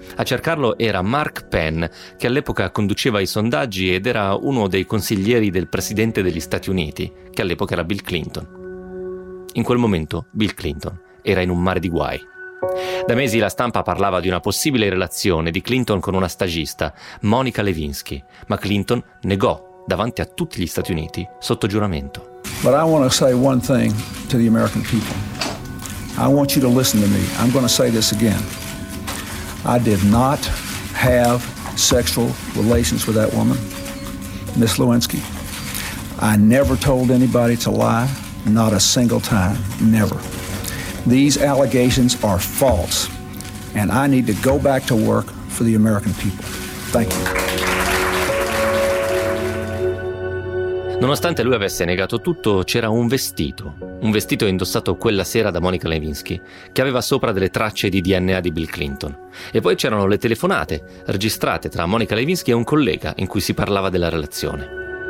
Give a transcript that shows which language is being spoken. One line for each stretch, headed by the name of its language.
Italian: A cercarlo era Mark Penn, che all'epoca conduceva i sondaggi ed era uno dei consiglieri del presidente degli Stati Uniti, che all'epoca era Bill Clinton. In quel momento Bill Clinton era in un mare di guai. Da mesi la stampa parlava di una possibile relazione di Clinton con una stagista, Monica Lewinsky, ma Clinton negò davanti a tutti gli Stati Uniti sotto giuramento.
English: But I want to say one thing to the American people. I want you to listen to me. I'm going to say this again. I did not have sexual relations with that woman, Miss Lewinsky. I never told anybody to lie, not a single time, never. These allegations are false, and I need to go back to work for the American people. Thank you.
Italian: Nonostante lui avesse negato tutto, c'era un vestito indossato quella sera da Monica Lewinsky, che aveva sopra delle tracce di DNA di Bill Clinton. E poi c'erano le telefonate, registrate tra Monica Lewinsky e un collega, in cui si parlava della relazione.